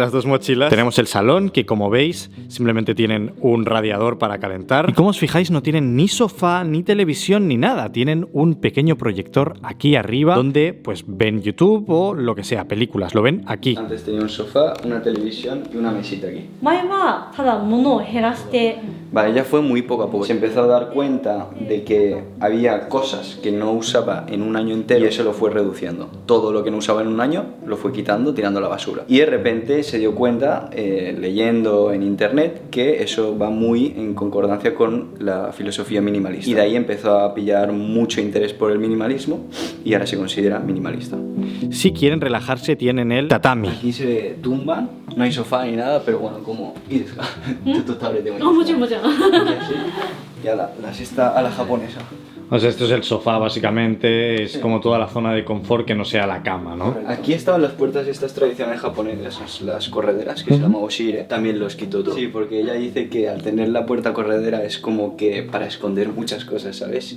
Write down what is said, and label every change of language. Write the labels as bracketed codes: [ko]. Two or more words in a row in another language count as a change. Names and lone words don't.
[es] Tenemos el salón, que como veis simplemente tienen un radiador para calentar. Y como os fijáis, no tienen ni sofá, ni televisión, ni nada. Tienen un pequeño proyector aquí arriba donde pues ven YouTube o lo que sea, películas. Lo ven aquí. Antes tenía un sofá, una televisión y una mesita aquí. [ja] 前はただ物を減らして [es] Vale, ya fue muy poco a poco. Se empezó a dar cuenta de que había cosas que no usaba en un año entero y eso lo fue reduciendo. Todo lo que no usaba en un año lo fue quitando, tirando a la basura. Y de repente se dio cuenta, leyendo en internet, que eso va muy en concordancia con la filosofía minimalista. Y de ahí empezó a pillar mucho interés por el minimalismo y ahora se considera minimalista. Si quieren relajarse, tienen el tatami. Aquí se tumban, no hay sofá ni nada, pero bueno, como... Total, de [ja] あもちろんもちろん [es] y a la siesta a la japonesa. O sea, esto es el sofá básicamente, es como toda la zona de confort que no sea la cama, ¿no? Aquí estaban las puertas estas tradicionales japonesas, las correderas, que se llama oshire. También los quitó todo. Sí, porque ella dice que al tener la puerta corredera es como que para esconder muchas cosas, ¿sabes?